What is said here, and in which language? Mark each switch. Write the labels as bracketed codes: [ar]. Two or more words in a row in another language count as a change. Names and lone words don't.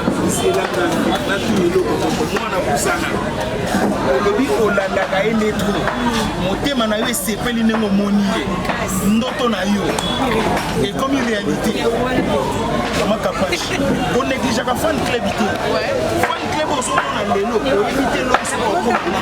[fr] C'est là que moi, on a poussé ça. [ln] Olobi, olandaka ye nde trop. Motema na yo esepeli ndenge omoni ye. Ndoto na yo ekomi réalité. Mama Kapachi, onegligeaka [en] fan club [ln] te. [en] Fan club [ln] ozomona lelo, oyebi te eloko soki okoma.